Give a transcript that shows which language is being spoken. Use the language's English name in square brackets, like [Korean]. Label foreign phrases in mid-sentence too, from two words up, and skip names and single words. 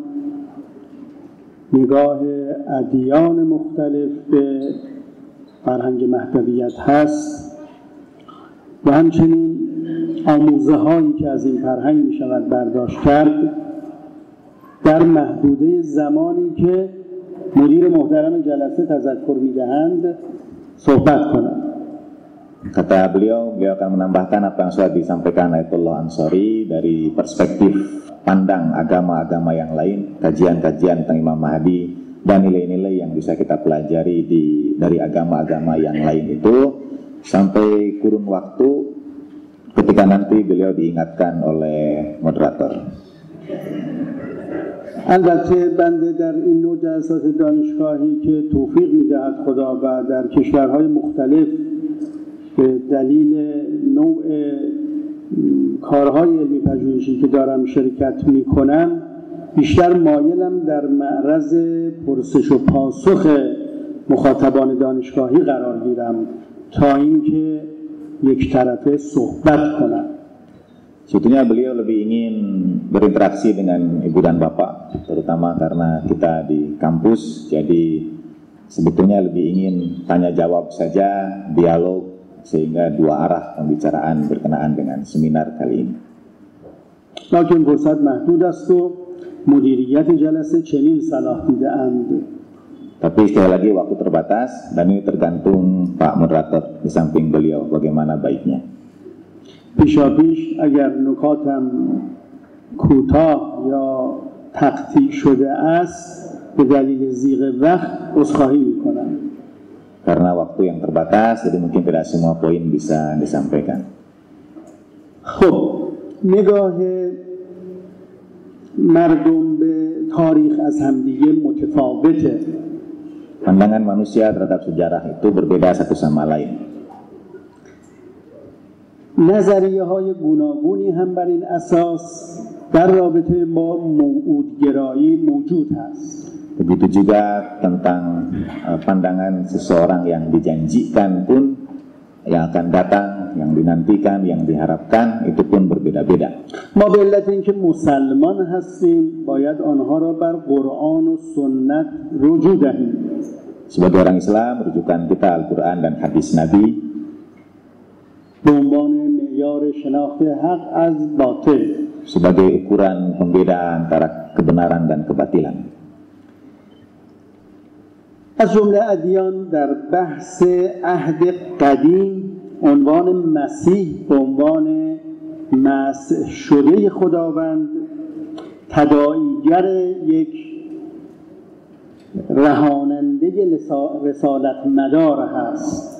[Persian] نگاه ادیان مختلف به فرهنگ مهدویت هست و همچنین آموزه هایی که از این فرهنگ می شود برداشت کرد در محدوده زمانی که مدیر محترم جلسه تذکر می دهند صحبت کنند. [Indonesian] Kata beliau akan menambahkan apa yang sudah disampaikan Ayatullah Ansari dari perspektif pandang agama-agama yang lain, kajian-kajian tentang Imam Mahdi dan nilai-nilai yang bisa kita pelajari dari agama-agama yang lain itu sampai kurun waktu ketika nanti beliau diingatkan oleh moderator. [Persian] البته بنده در این نوع جلسات دانشگاهی که توفیق می‌دهد خدا و در کشورهای مختلف به دلیل نوع کارهای علمی پژوهشی که دارم شرکت میکنم بیشتر مایلم در معرض پرسش و پاسخ مخاطبان دانشگاهی قرار گیرم تا اینکه یک طرفه صحبت کنم. [Indonesian] Sebetulnya beliau lebih ingin berinteraksi dengan ibu dan bapak, terutama karena kita di kampus, jadi sebetulnya lebih ingin tanya jawab saja, dialog sehingga dua arah pembicaraan berkenaan dengan seminar kali ini. [Persian] لكن فرصت محدود است و مدیریت جلسه چنین صلاح دیده‌اند. [Indonesian] Tapi sekali lagi waktu terbatas dan ini tergantung Pak Moderator di samping beliau bagaimana baiknya. [Persian] پیشاپیش اگر نکاتم کوتاه یا تقطیع شده است به دلیل ضیق وقت عذرخواهی می‌کنم. [Indonesian] Karena waktu yang terbatas jadi mungkin tidak semua poin bisa disampaikan. [Persian] خب نگاه مردم به تاریخ از همدیگه متفاوته. [Indonesian] Pandangan manusia terhadap sejarah itu berbeda satu sama lain. [Persian] نظریه های گوناگونی هم بر این اساس در رابطه با موعودگرایی موجود هست. [Indonesian] Begitu juga tentang pandangan seseorang yang dijanjikan pun, yang akan datang, yang dinantikan, yang diharapkan itu pun berbeda-beda. [Persian] ما به علت اینکه مسلمان هستیم باید آنها را بر قرآن و سنت رجوع دهیم. [Indonesian] Sebagai orang Islam, rujukan kita Al-Quran dan hadis Nabi [Persian] به عنوان معیار شناخت حق از باطل. [Indonesian] sebagai ukuran pembeda antara kebenaran dan kebatilan. [Persian] از جمله ادیان در بحث عهد قدیم عنوان مسیح به عنوان مسیح شده خداوند تداعیگر یک رهاننده رسالت مدار هست.